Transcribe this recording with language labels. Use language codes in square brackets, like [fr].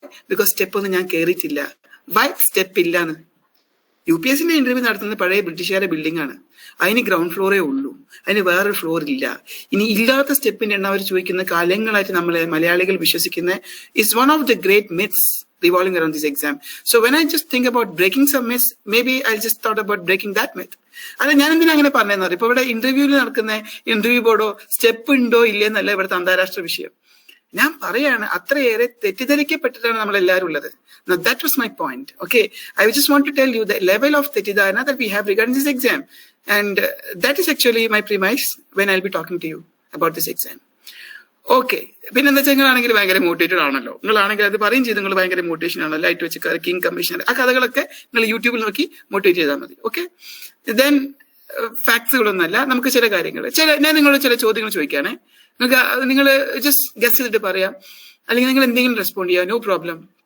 [ml] Because step ഒന്നും ഞാൻ കയറിയിട്ടില്ല. [en] Why? [ml] സ്റ്റെപ്പ് ഇല്ലാന്ന്. UPSCന്റെ ഇന്റർവ്യൂ നടത്തുന്നത് പഴയ ബ്രിട്ടീഷുകാരുടെ ബിൽഡിംഗ് ആണ്. അതിന് ഗ്രൗണ്ട് ഫ്ലോറേ ഉള്ളൂ, അതിന് വേറൊരു ഫ്ലോർ ഇല്ല. ഇനി ഇല്ലാത്ത സ്റ്റെപ്പിന്റെ എണ്ണം അവർ ചോദിക്കുന്ന കാലങ്ങളായിട്ട് നമ്മളെ മലയാളികൾ വിശ്വസിക്കുന്ന [en] Is one of the great myths revolving around this exam. So when I just think about breaking some myths, maybe I'll just thought about breaking that myth. [ml] അല്ല, ഞാൻ എന്തിനാ അങ്ങനെ പറഞ്ഞതെന്ന് അറിയാം. ഇപ്പൊ ഇവിടെ ഇന്റർവ്യൂവിൽ നടക്കുന്ന ഇന്റർവ്യൂ ബോർഡോ സ്റ്റെപ്പ് ഉണ്ടോ ഇല്ലെന്നല്ല ഇവിടുത്തെ അന്താരാഷ്ട്ര വിഷയം. ഞാൻ പറയാണ്, അത്രയേറെ തെറ്റിദ്ധരിക്കപ്പെട്ടിട്ടാണ് നമ്മളെല്ലാവരും ഉള്ളത്. [en] Now that was my point. Okay, I just want to tell you the level of തെറ്റിദ്ധാരണ that we have regarding this exam, and that is actually my premise when I'll be talking to you about this exam. [ml] Okay, പിന്നെ എന്താ വെച്ചാൽ നിങ്ങളാണെങ്കിൽ ഭയങ്കര motivated ആണല്ലോ. നിങ്ങളാണെങ്കിൽ അത് പറയും ചെയ്ത് നിങ്ങൾ ഭയങ്കര മോട്ടിവേഷൻ ആണല്ലോ. ലൈറ്റ് വെച്ച് കിങ് കമ്മീഷണർ ആ കഥകളൊക്കെ നിങ്ങൾ യൂട്യൂബിൽ നോക്കി മോട്ടിവേറ്റ് ചെയ്താൽ മതി. ഓക്കെ, ദെൻ ഫാക്ട്സുകളൊന്നല്ല, നമുക്ക് ചില കാര്യങ്ങൾ ഞാൻ നിങ്ങളോട് ചില ചോദ്യങ്ങൾ ചോദിക്കുകയാണെ. നിങ്ങൾ ജസ്റ്റ് ഗസ് ചെയ്തിട്ട് പറയാം, അല്ലെങ്കിൽ നിങ്ങൾ എന്തെങ്കിലും റെസ്പോണ്ട് ചെയ്യാം, [en] No problem.